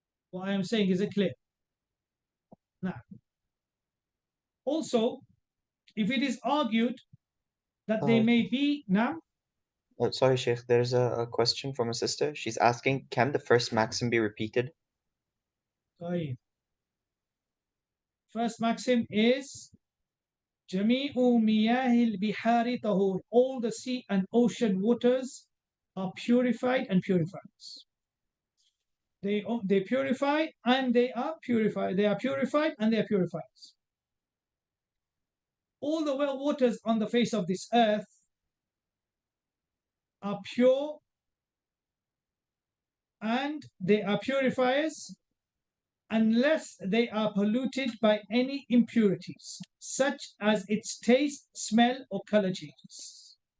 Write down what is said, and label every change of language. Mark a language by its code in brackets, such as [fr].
[en] What I am saying, is it clear? Now, also, if it is argued that they may be now. Oh, sorry, Sheikh. There's a question from a sister. She's asking, can the first maxim be repeated? Sorry. First maxim is [ar] جميع مياه البحار طهور. [en] All the sea and ocean waters are purified and purifiers. They purify and they are purified. They are purified and they are purifiers. All the well waters on the face of this earth are pure and they are purifiers unless they are polluted by any impurities, such as its taste, smell, or color changes.